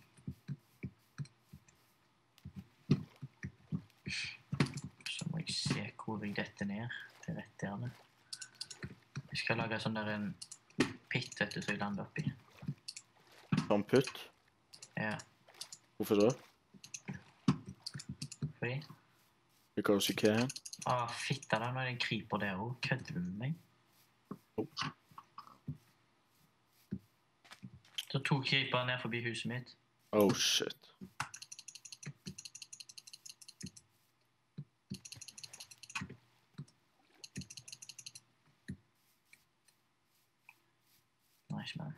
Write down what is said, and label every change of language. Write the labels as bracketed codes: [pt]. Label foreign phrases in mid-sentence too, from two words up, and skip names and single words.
[no] Så må jeg se hvor jeg detter ned. Det er rett der. Jeg skal lage sånn der en pit, vet du, så jeg lander oppi. Sånn putt? Ja, Hvorfor så? fordi... [en] Because you can. [no] Fitta da, nå er det en creeper der også. Kødder du med meg? Så 2 creeper ned forbi huset mitt. [en] Oh shit. Nice, man.